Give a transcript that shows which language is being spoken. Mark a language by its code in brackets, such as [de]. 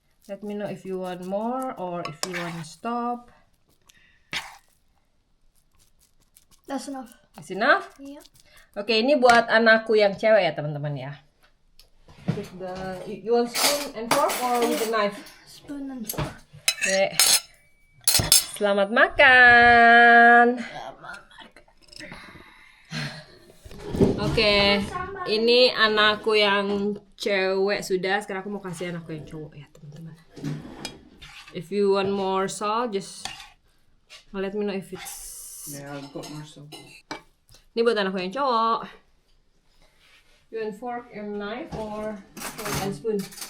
[en] Let me know if you want more or if you want to stop. That's enough. That's enough? [id] Iya. Oke, ini buat anakku yang cewek ya teman-teman ya. [en] You want spoon and fork or with the knife? Spoon and fork. [id] Oke. Selamat makan. Oke, ini anakku yang cewek sudah. Sekarang aku mau kasih anakku yang cowok ya teman-teman. [en] If you want more salt, just let me know if it's. Yeah, I've got more salt. [id] Ini buat anakku yang cowok. [en] You want fork and knife or fork and spoon?